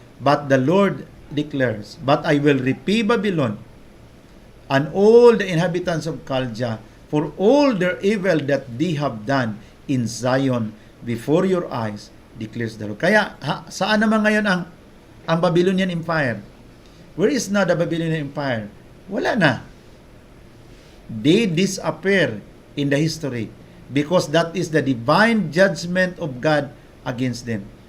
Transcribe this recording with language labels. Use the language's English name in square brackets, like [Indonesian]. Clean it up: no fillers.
[English] But the Lord declares, but I will repay Babylon and all the inhabitants of Chaldea for all their evil that they have done in Zion before your eyes, declares the Lord. [Filipino] Kaya saan naman ngayon ang Babylonian Empire? [English] Where is now the Babylonian Empire? [Filipino] Wala na. [English] They disappear in the history because that is the divine judgment of God against them.